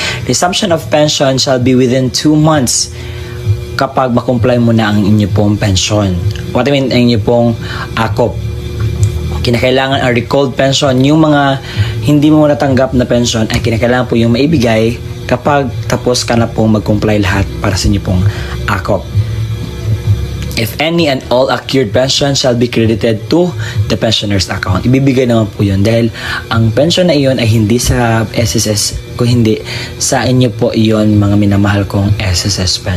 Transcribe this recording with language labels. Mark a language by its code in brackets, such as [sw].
[en] Resumption of pension shall be within 2 months [tl] kapag makomply mo na ang inyong pong pensyon. [en] What I mean, [tl] ang inyong pong AKOP. Kinakailangan ang recalled pension. Yung mga hindi mo natanggap na pension ay kinakailangan po yung maibigay kapag tapos ka na pong mag-comply lahat para sa inyong pong AKOP. [en] If any and all accrued pension shall be credited to the pensioner's account. [tl] Ibibigay naman po yun dahil ang pension na iyon ay hindi sa SSS, kung hindi sa inyo po iyon mga minamahal kong SSS pension.